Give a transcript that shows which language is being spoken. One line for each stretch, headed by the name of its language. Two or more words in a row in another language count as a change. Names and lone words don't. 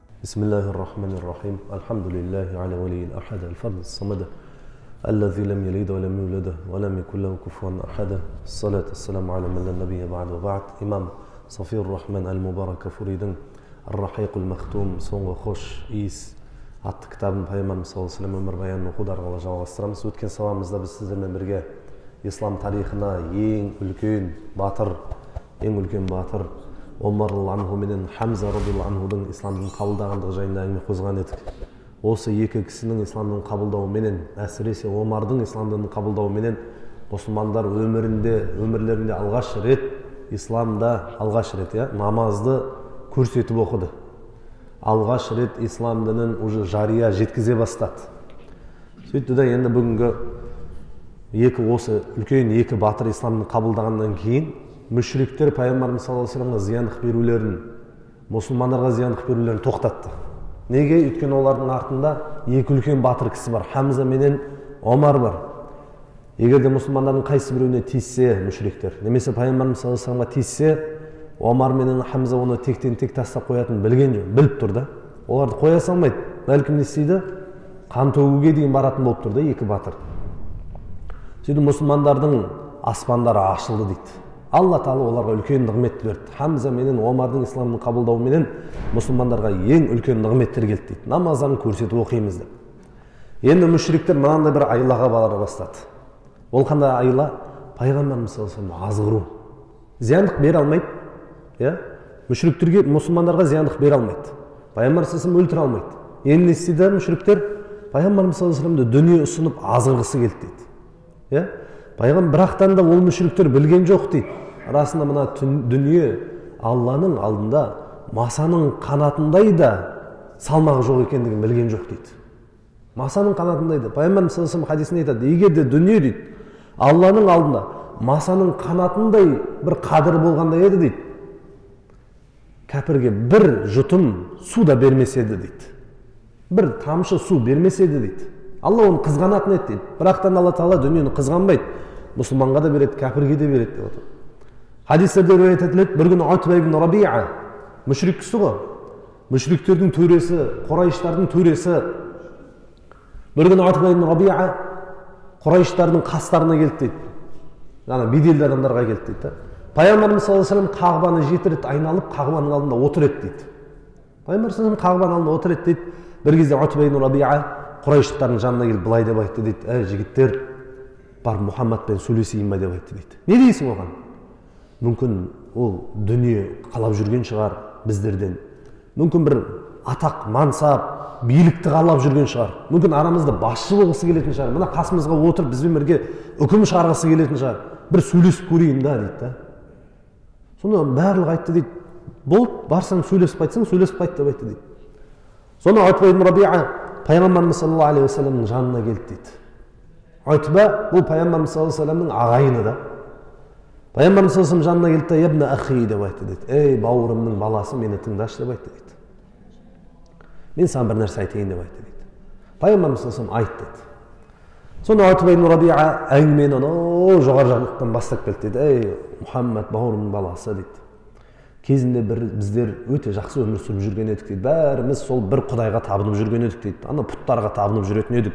Arabic: بسم الله الرحمن الرحيم الحمد لله على ولي الأحد الفرد الصمد الذي لم يلد ولم يولد ولم يكن له كفوا أحد الصلاة والسلام على من لا نبي بعد وبعد إمام صفي الرحمن المبارك فريدن الرحيق المختوم
Kazakh: соңғы хош иіс атты кітабын пайғамбарымыз
Arabic: صلى الله عليه وسلم
Kazakh: өмір баянын оқуды ары қарай жалғастырамыз. Өткен сабағымызда біз сіздермен бірге ислам тарихына ең үлкен батыр Омар анху менен Хамза
Arabic: رضي الله عنه
Kazakh: исламдың қабылдағандығы жайында әңгіме қозғаған едік. Осы екі кісінің исламдың қабылдауы менен, әсіресе Омардың исламдың қабылдауы менен мұсылмандар өмірлерінде алғаш рет намазды көрсетіп оқыды. Алғаш рет ислам дінін уже жария жеткізе бастады. Сөйтті де енді бүгінгі осы үлкен екі батыр исламды қабылдағаннан кейін мүшриктер пайғамбарымыз
Arabic: صلى الله عليه وسلم
Kazakh: зияндық берулерін, мұсылмандарға зияндық берулерін тоқтатты. Неге? Өйткені олардың артында екі үлкен батыр кісі бар, Хамза менен Омар бар. Егер де мұсылмандардың қайсы біреуіне тиіссе мүшриктер, немесе пайғамбарымыз
Arabic: صلى الله عليه وسلم
Kazakh: тиіссе, Омар менен Хамза оны тектен тек тастап қоятынын білген жоқ, біліп тұр да. Оларды қоя салмайды. Бәлкім не істейді? Қан төгуге дейін баратын болып тұр да екі батыр. Сөйтіп мұсылмандардың аспандары ашылды дейді. Алла Тағала оларға үлкен нығмет берді. Хамза менен Омардың исламын қабылдауы менен мұсылмандарға ең үлкен нығметтер келді дейді. Намаздарын көрсетіп оқимыз деп. Енді мүшриктер мынандай бір айлаға бара бастады. Ол қандай айла? Пайғамбарымыз
Arabic: صلى الله عليه وسلم
Kazakh: азғыру. Зияндық бере алмайды. Мүшриктерге, мұсылмандарға зияндық бере алмайды. Пайғамбар
Arabic: صلى الله عليه وسلم
Kazakh: өлтіре алмайды. Енді не істейді мүшриктер? Пайғамбарымыз
Arabic: صلى الله عليه وسلم
Kazakh: дүние ұсынып азғырғысы келді дейді. Бірақтан да ол мүшриктер білген жоқ дейді. Расында мына дүние Алланың алдында масаның қанатындай да салмағы жоқ екендігін білген жоқ дейді. Масаның қанатындай да. Пайғамбарымыз
Arabic: صلى الله عليه وسلم
Kazakh: хадисінде айтады, егер де дүние дейді Алланың алдында масаның қанатындай бір қадірі болғанда еді дейді, кәпірге бір жұтым су да бермес еді дейді. Бір тамшы су бермес еді дейді. Алла оны қызғанатын еді дейді. Бірақтан Алла Тағала дүниені қызғанбайды. Мұсылманға да береді, кәпірге де береді деп отыр. Хадистерде риуаят етіледі, бір күні Утба ибн Рабиа, мүшрик кісі ғой. Мүшриктердің төресі, Құрайыштардың төресі. Бір күні Утба ибн Рабиа Құрайыштардың қастарына келді дейді. Яғни беделді адамдарға келді дейді. Пайғамбарымыз
Arabic: صلى الله عليه وسلم
Kazakh: Қағбаны 7 рет айналып, Қағбаның алдында отыр еді дейді. Пайғамбар
Arabic: صلى الله عليه وسلم
Kazakh: Қағбаның алдында отыр еді дейді. Бір кезде Утба ибн Рабиа Құрайыштардың жанына келіп былай деп айтты дейді: "Ей жігіттер, бар Мұхаммадпен сөйлесейін бе" деп айтты дейді. Не дейсің оған? Мүмкін ол дүние қалап жүрген шығар біздерден. Мүмкін бір атақ, мансап, билікті қалап жүрген шығар. Мүмкін арамызда басшы болғысы келетін шығар. Мына қасымызға отырып бізбен бірге үкім шығарғысы келетін шығар. Бір сөйлесіп көрейін да дейді да. Сонда барлығы айтты дейді: "Болды, барсаң сөйлесіп қайтсаң, сөйлесіп қайт" деп айтты дейді. Сонда Утба ибн Рабиа Пайғамбарымыз
Arabic: صلى الله عليه وسلم
Kazakh: жанына келді дейді. Утба бұл Пайғамбарымыз
Arabic: صلى الله عليه وسلم
Kazakh: ағайыны да. Пайғамбарымыз
Arabic: صلى الله عليه وسلم
Kazakh: жанына келді де:
Arabic: "يا ابن أخي"
Kazakh: деп айтты дейді. "Ей бауырымның баласы, мені тыңдашы" деп айтты дейді. "Мен саған бір нәрсе айтайын" деп айтты дейді. Пайғамбарымыз
Arabic: صلى الله عليه وسلم
Kazakh: айт дейді. Сонда Утба ибн Рабиа әңгімені жоғары жақтан бастап келді дейді. "Ей Мұхаммад, бауырымның баласы" дейді. "Кезінде біздер өте жақсы өмір сүріп жүрген едік" дейді. "Бәріміз сол бір құдайға табынып жүрген едік" дейді. "Ана пұттарға табынып жүретін едік.